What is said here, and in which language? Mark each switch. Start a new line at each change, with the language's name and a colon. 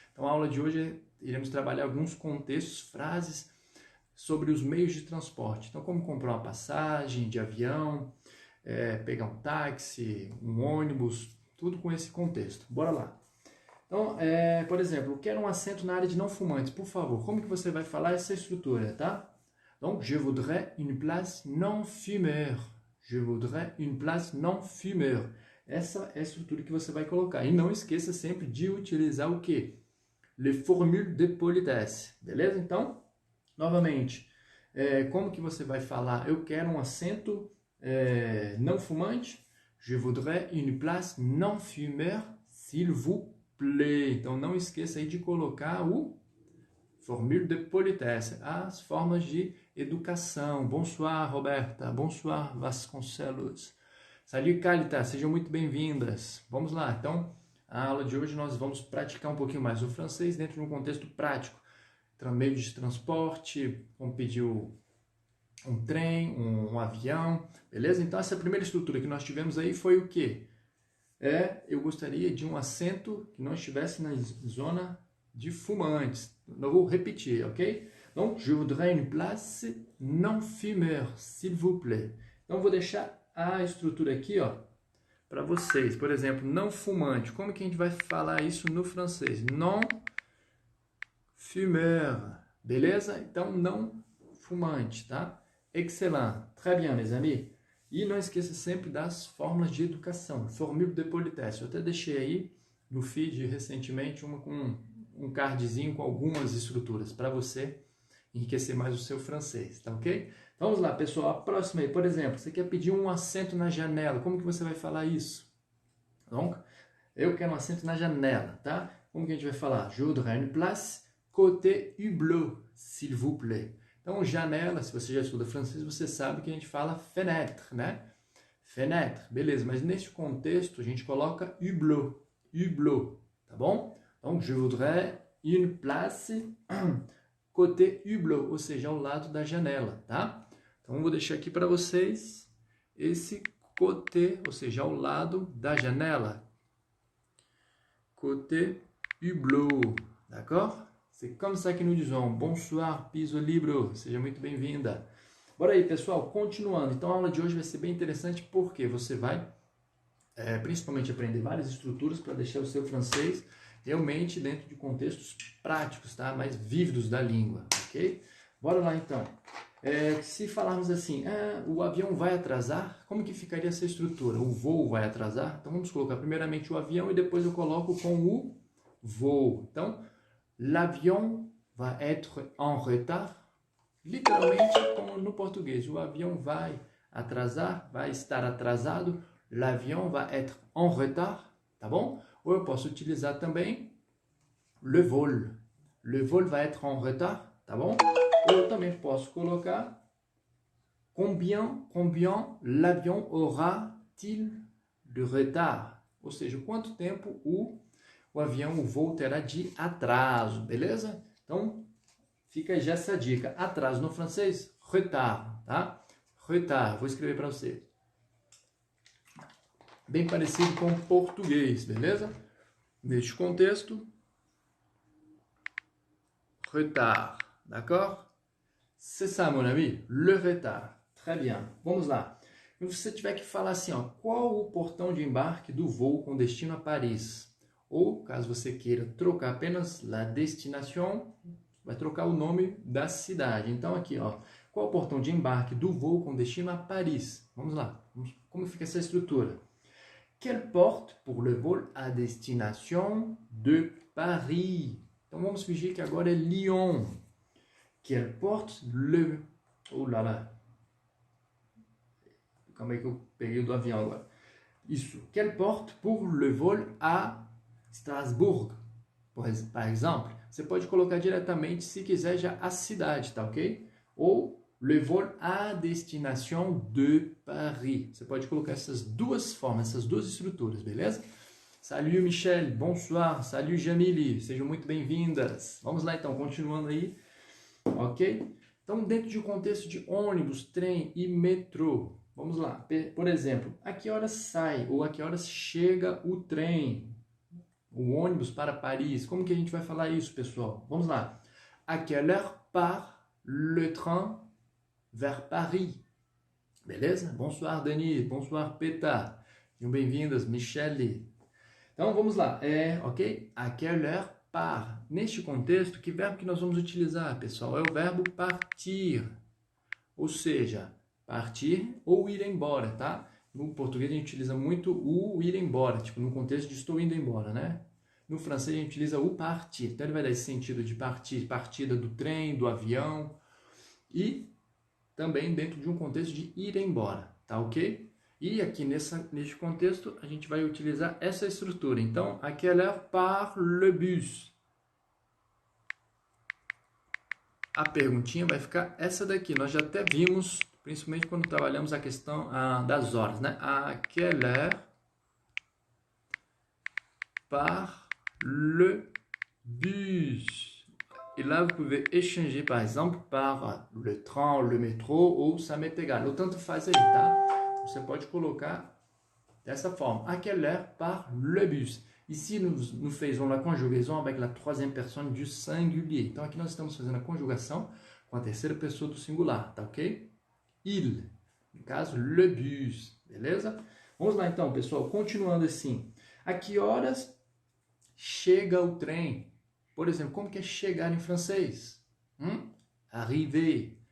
Portuguese: Então, a aula de hoje iremos trabalhar alguns contextos, frases sobre os meios de transporte. Então, como comprar uma passagem de avião, pegar um táxi, um ônibus, tudo com esse contexto. Bora lá. Então, por exemplo, quero um assento na área de não fumantes, por favor. Como que você vai falar essa estrutura, tá?
French: Donc, je voudrais une place non fumeur. Je voudrais une place non fumeur.
Portuguese: Essa é a estrutura que você vai colocar. E não esqueça sempre de utilizar o quê?
French: Les formules de politesse.
Portuguese: Beleza? Então, novamente, como que você vai falar? Eu quero um assento não fumante.
French: Je voudrais une place non fumeur, s'il vous plaît.
Portuguese: Então, não esqueça aí de colocar o formule de politesse, as formas de educação.
French: Bonsoir, Roberta. Bonsoir, Vasconcelos. Salut, Calita.
Portuguese: Sejam muito bem-vindas. Vamos lá. Então, a aula de hoje nós vamos praticar um pouquinho mais o francês dentro de um contexto prático. Então, meio de transporte, vamos pedir um trem, um avião, beleza? Então, essa primeira estrutura que nós tivemos aí foi o quê? Eu gostaria de um assento que não estivesse na zona de fumantes. Não vou repetir, ok?
French: Donc, je voudrais une place non fumeur, s'il vous plaît.
Portuguese: Então, vou deixar a estrutura aqui, ó, para vocês. Por exemplo, não fumante. Como que a gente vai falar isso no francês?
French: Non fumeur. Beleza?
Portuguese: Então, não fumante, tá?
French: Excellent. Très bien, mes amis.
Portuguese: E não esqueça sempre das fórmulas de educação.
French: Formule de politesse.
Portuguese: Eu até deixei aí no feed recentemente uma com um cardzinho com algumas estruturas para você enriquecer mais o seu francês, tá ok? Vamos lá, pessoal, a próxima aí, por exemplo, você quer pedir um assento na janela, como que você vai falar isso? Donc, eu quero um assento na janela, tá? Como que a gente vai falar?
French: Je voudrais une place côté hublot, s'il vous plaît.
Portuguese: Então, janela, se você já estuda francês, você sabe que a gente fala fenêtre, né? Fenêtre, beleza, mas neste contexto a gente coloca hublot, hublot, tá bom?
French: Donc, je voudrais une place côté hublot,
Portuguese: ou seja, ao lado da janela, tá? Então, vou deixar aqui para vocês esse côté, ou seja, ao lado da janela.
French: Côté hublot, d'accord? C'est comme ça que nous disons.
Portuguese: Bonsoir, piso libro. Seja muito bem-vinda. Bora aí, pessoal, continuando. Então, a aula de hoje vai ser bem interessante porque você vai principalmente aprender várias estruturas para deixar o seu francês realmente dentro de contextos práticos, tá? Mais vívidos da língua, ok? Bora lá, então. Se falarmos assim, o avião vai atrasar, como que ficaria essa estrutura? O voo vai atrasar? Então, vamos colocar primeiramente o avião e depois eu coloco com o voo.
French: Então, l'avion va être en retard.
Portuguese: Literalmente, como no português, o avião vai atrasar, vai estar atrasado.
French: L'avion va être en retard,
Portuguese: tá bom? Ou eu posso utilizar também le vol.
French: Le vol va être en retard,
Portuguese: tá bom? Ou eu também posso colocar
French: combien l'avion aura-t-il de retard?
Portuguese: Ou seja, quanto tempo o avião, o voo terá de atraso, beleza? Então, fica já essa dica. Atraso no francês, retard, tá? Retard, vou escrever para você. Bem parecido com o português, beleza? Neste contexto, retard, d'accord?
French: C'est ça, mon ami, le retard. Très bien.
Portuguese: Vamos lá. Se você tiver que falar assim, ó, qual o portão de embarque do voo com destino a Paris? Ou, caso você queira trocar apenas la destination, vai trocar o nome da cidade. Então, aqui, ó, qual é o portão de embarque do voo com destino a Paris? Vamos lá. Como fica essa estrutura?
French: Quelle porte pour le vol à destination de Paris?
Portuguese: Então, vamos fingir que agora é Lyon.
French: Quelle porte le... Oh lá lá.
Portuguese: Calma aí que eu peguei do avião agora. Isso.
French: Quelle porte pour le vol à Strasbourg?
Portuguese: Par exemple, você pode colocar diretamente, se quiser, já a cidade, tá ok?
French: Ou le vol à destination de Paris.
Portuguese: Você pode colocar essas duas formas, essas duas estruturas, beleza?
French: Salut Michel, bonsoir, salut
Portuguese: Jamile, sejam muito bem-vindas. Vamos lá então, continuando aí, ok? Então, dentro de um contexto de ônibus, trem e metrô, vamos lá. Por exemplo, a que horas sai ou a que horas chega o trem, o ônibus para Paris? Como que a gente vai falar isso, pessoal? Vamos lá.
French: À quelle heure part le train vers Paris? Beleza? Bonsoir, Dani. Bonsoir, Peta.
Portuguese: Sejam bem-vindas, Michele. Então, vamos lá. Ok?
French: À quelle heure part?
Portuguese: Neste contexto, que verbo que nós vamos utilizar, pessoal? É o verbo partir. Ou seja, partir ou ir embora, tá? No português a gente utiliza muito o ir embora, tipo no contexto de estou indo embora, né? No francês a gente utiliza o partir. Então ele vai dar esse sentido de partir, partida do trem, do avião e também dentro de um contexto de ir embora, tá ok? E aqui neste contexto a gente vai utilizar essa estrutura.
French: Então, à quelle heure part le bus?
Portuguese: A perguntinha vai ficar essa daqui. Nós já até vimos, principalmente quando trabalhamos a questão das horas, né?
French: À quelle heure part le bus? Et là, vous pouvez échanger, par exemple, par le train, le métro ou ça m'est égal.
Portuguese: Ou tanto faz aí, tá? Você pode colocar dessa forma.
French: À quelle heure part le bus? Ici, nous faisons la conjugaison avec la troisième personne du singulier.
Portuguese: Então, aqui nós estamos fazendo a conjugação com a terceira pessoa do singular, tá ok? Il. No caso, le bus. Beleza? Vamos lá, então, pessoal. Continuando assim. A que horas chega o trem? Por exemplo, como que é chegar em francês? Arriver.